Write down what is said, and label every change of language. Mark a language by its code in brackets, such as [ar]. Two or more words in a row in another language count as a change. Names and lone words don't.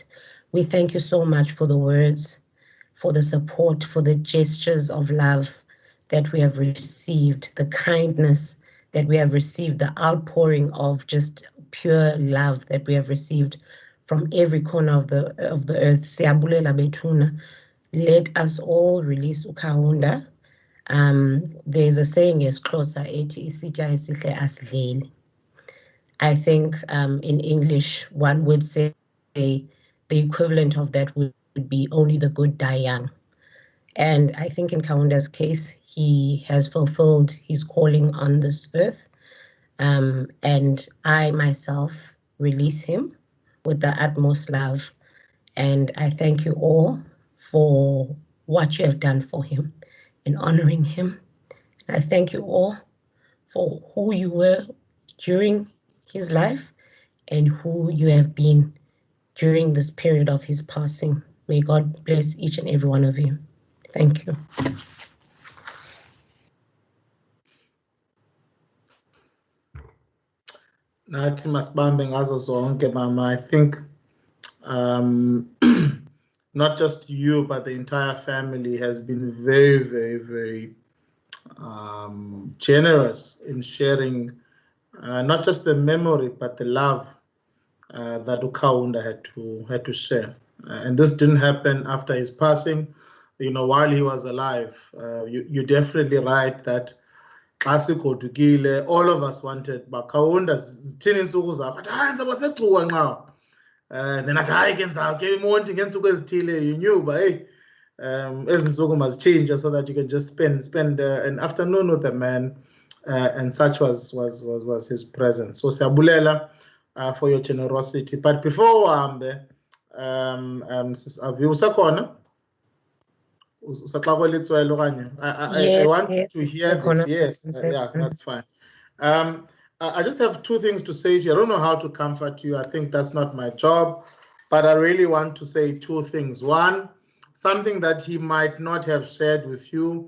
[en] We thank you so much for the words, for the support, for the gestures of love that we have received, the kindness that we have received, the outpouring of just pure love that we have received from every corner of the earth. [xh] Siyabulela bethuna. [en] Let us all release uKaunda. There's a saying [xh] esiXhosa ethi isitya esihle asidleli. [en] I think in English one would say the equivalent of that would be only the good die young. And I think in Kaunda's case, he has fulfilled his calling on this earth. And I myself release him with the utmost love. And I thank you all for what you have done for him in honoring him. I thank you all for who you were during his life and who you have been during this period of his passing. May God bless each and every one of you. Thank you. [xh] Nathi masibambe ngazo zonke mama. [en] I think not just you, but the entire family has been very, very, very generous in sharing not just the memory, but the love that uKaunda had to share. And this didn't happen after his passing. You know, while he was alive, you're definitely right that all of us wanted [xh] Kaunda zithini insuku zakho athi hayi ngizoba secuwa nqa then athi hayi ke ndizawuke imonti ngeentsuku ezithile. [en] You knew [xh] uba hey ezi ntsuku [en] must change so that you can just spend an afternoon with a man, and such was his presence. So siyabulela for your generosity. [xh] But before uhambe sis Avi usakhona usaxakwe litswelo okanye [en] I want to hear this. Yes, yeah, that's fine. I just have two things to say to you. I don't know how to comfort you. I think that's not my job, but I really want to say two things. One, something that he might not have shared with you.